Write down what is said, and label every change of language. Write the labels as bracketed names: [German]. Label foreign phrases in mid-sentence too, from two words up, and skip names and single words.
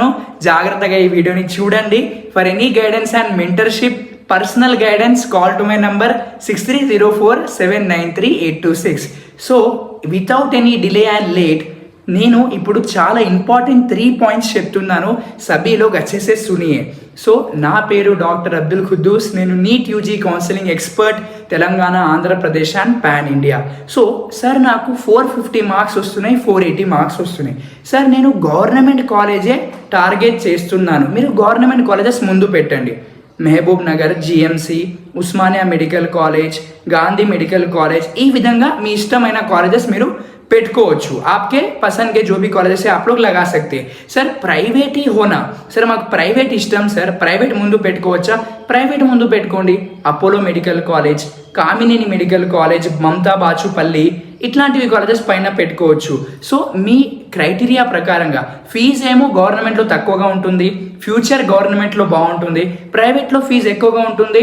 [Telugu] జాగ్రత్తగా ఈ వీడియోని చూడండి. [English] For any guidance and mentorship, personal guidance, call to my number 6304793826. So without any delay and late [Telugu] నేను ఇప్పుడు చాలా [English] important 3 points [Telugu] చెప్తున్నాను. [Hindi] सभी लोग अच्छे से सुनिये. [Telugu] సో నా పేరు డాక్టర్ అబ్దుల్ ఖుద్దూస్. నేను [English] NEET UG counselling expert [Telugu] తెలంగాణ, ఆంధ్రప్రదేశ్ [English] and pan India. [Telugu] సో సార్ నాకు 450 మార్క్స్ వస్తున్నాయి, 480 మార్క్స్ వస్తున్నాయి. సార్ నేను గవర్నమెంట్ కాలేజే టార్గెట్ చేస్తున్నాను. మీరు [English] government colleges [Telugu] ముందు పెట్టండి. మహబూబ్ నగర్, జిఎంసి, ఉస్మానియా మెడికల్ కాలేజ్, గాంధీ మెడికల్ కాలేజ్, ఈ విధంగా మీ ఇష్టమైన కాలేజెస్ మీరు పెట్టుకోవచ్చు. [Hindi] आपके पसंद के जो भी कॉलेज है आप लोग लगा सकते हैं. [Telugu] सर ప్రైవేట్ [Hindi] ही होना, [Telugu] सर మాకు ప్రైవేట్ ఇష్టం సార్, ప్రైవేట్ ముందు పెట్టుకోవచ్చా? ప్రైవేట్ ముందు పెట్టుకోండి. అపోలో మెడికల్ కాలేజ్, కామినేని మెడికల్ కాలేజ్, మమతా బాచుపల్లి, ఇట్లాంటివి కాలేజెస్ పైన పెట్టుకోవచ్చు. సో మీ క్రైటీరియా ప్రకారంగా ఫీజు ఏమో గవర్నమెంట్లో తక్కువగా ఉంటుంది, ఫ్యూచర్ గవర్నమెంట్లో బాగుంటుంది, ప్రైవేట్లో ఫీజు ఎక్కువగా ఉంటుంది.